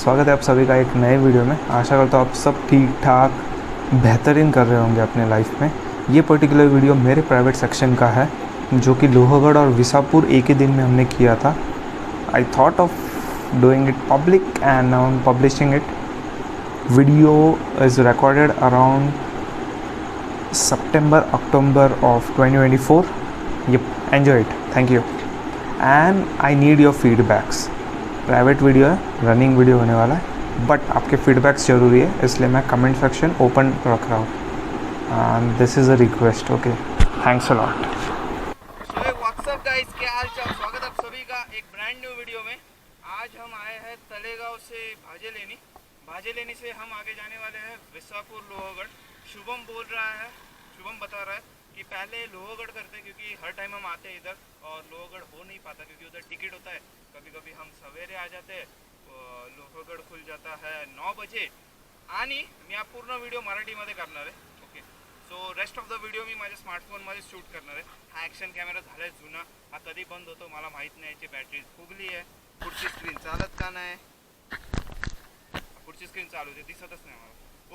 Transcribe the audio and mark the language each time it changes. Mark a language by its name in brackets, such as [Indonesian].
[Hindi] स्वागत है आप सभी का एक नए वीडियो में। आशा करता हूँ आप सब ठीक ठाक बेहतरीन कर रहे होंगे अपने लाइफ में। ये पर्टिकुलर वीडियो मेरे प्राइवेट सेक्शन का है, जो कि लोहगढ़ और विसापुर एक ही दिन में हमने किया था। [English] I thought of doing it public and now I am publishing it. Video is recorded around September October of 2024. Yep, enjoy it. Thank you. And I need your feedbacks. [Hindi] Private video है, running video होने वाला है, but आपके feedbacks ज़रूरी है, इसलिए मैं comment section open रख रहा हूँ। [English] And this is a request. Okay, thanks a lot. What's up guys, [Hindi] क्या हाल चाल। स्वागत है आप सभी का एक ब्रांड न्यू वीडियो में। आज हम आए हैं तलेगांव से भाजेलेनी से हम आगे जाने वाले हैं विसापुर लोहगढ़। शुभम बोल रहा है, शुभम बता रहा है कि पहले लोहगढ़ करते हैं, क्योंकि हर टाइम हम आते हैं इधर और लोहगढ़ हो नहीं पाता क्योंकि उधर टिकट होता है। कभी कभी हम सवेरे आ जाते हैं, लोहगढ़ खुल जाता है 9 बजे। [Marathi] आणि मी हा पूर्ण व्हिडिओ मराठीमध्ये करणार आहे. [English] okay, so rest of the video [Marathi] मी माझ्या स्मार्टफोनमध्ये शूट करणार आहे. हा ॲक्शन कॅमेरा झाला आहे जुना, हा कधी बंद होतो मला माहीत नाही. याची बॅटरी फुगली आहे. पुढची स्क्रीन चालत का नाही, पुढची स्क्रीन चालू आहे, दिसतच नाही मला.